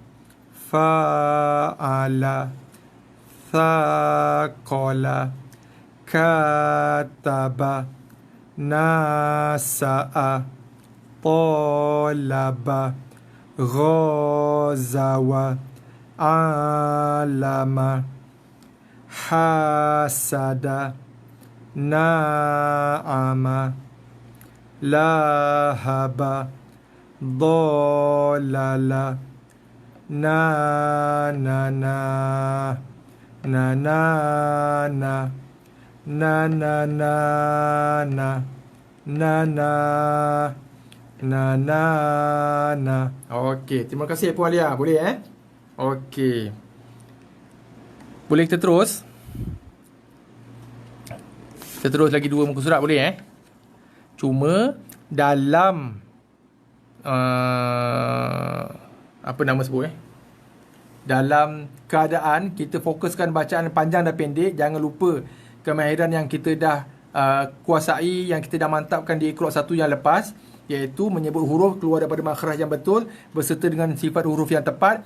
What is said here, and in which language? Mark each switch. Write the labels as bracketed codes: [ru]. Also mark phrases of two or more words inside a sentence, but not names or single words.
[ar] فعل، ثقل، كتب، نشأ, طلب، غزو، علم, حسد، نعم, لهب، ذلل, na-na-na, na-na-na, na-na-na-na, na-na, na-na-na. [ms] Okey, terima kasih Puan Alia. Boleh Okey. Boleh kita terus? Kita terus lagi 2 muka surat boleh Cuma dalam apa nama sebut dalam keadaan kita fokuskan bacaan panjang dan pendek, jangan lupa kemahiran yang kita dah kuasai, yang kita dah mantapkan di Iqra 1 yang lepas, iaitu menyebut huruf keluar daripada makhraj yang betul berserta dengan sifat huruf yang tepat.